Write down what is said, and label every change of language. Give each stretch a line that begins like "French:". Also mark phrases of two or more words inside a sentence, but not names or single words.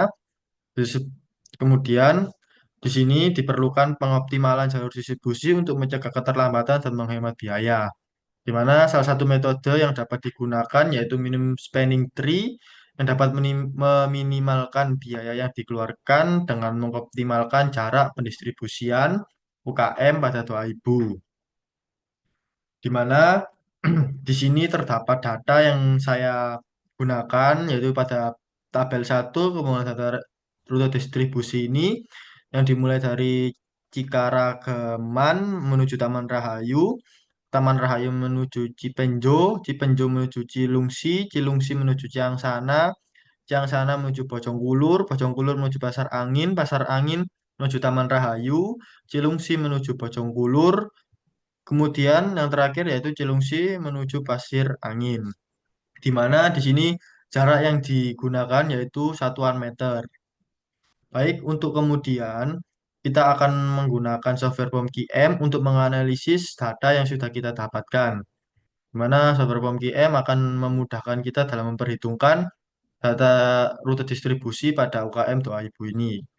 Indonesian: Terus kemudian di sini diperlukan pengoptimalan jalur distribusi untuk mencegah keterlambatan dan menghemat biaya, di mana salah satu metode yang dapat digunakan yaitu
English: minimum spanning tree
Indonesian: yang dapat meminimalkan biaya yang dikeluarkan dengan mengoptimalkan jarak pendistribusian UKM pada doa ibu, di mana di sini terdapat data yang saya gunakan yaitu pada tabel 1 kemudian data rute distribusi ini yang dimulai dari Cikaragaman menuju Taman Rahayu, Taman Rahayu menuju Cipenjo, Cipenjo menuju Cilungsi, Cilungsi menuju Ciangsana, Ciangsana menuju Bojongkulur, Bojongkulur menuju Pasar Angin, Pasar Angin menuju Taman Rahayu, Cilungsi menuju Bojongkulur, kemudian yang terakhir yaitu Cilungsi menuju Pasir Angin, di mana di sini jarak yang digunakan yaitu satuan meter. Baik, untuk kemudian kita akan menggunakan software POMQM untuk menganalisis data yang sudah kita dapatkan, di mana software POMQM akan memudahkan kita dalam memperhitungkan data rute distribusi pada UKM Doa Ibu ini.